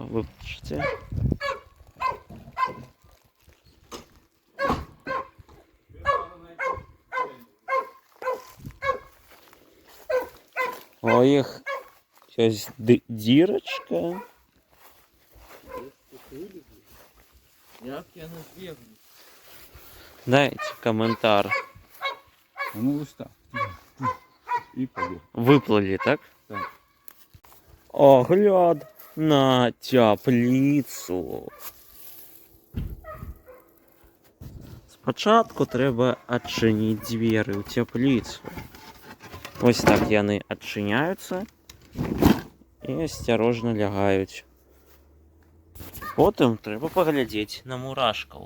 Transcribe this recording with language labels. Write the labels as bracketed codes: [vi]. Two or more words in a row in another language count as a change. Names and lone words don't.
[be] Вы бачыце? У іх ёсць дзірачка. Як яны збеглі? [ru] Дайте комментар. [uk] Ну, ось так. І побіг. [be] Выплыли, так? Так. Огляд на цяпліцу. Спачатку трэба адчыніць дзверы ў цяпліцу. Ось так яны адчыняюцца і асцярожна лягаюць. Потым трэба паглядзець на мурашкаў.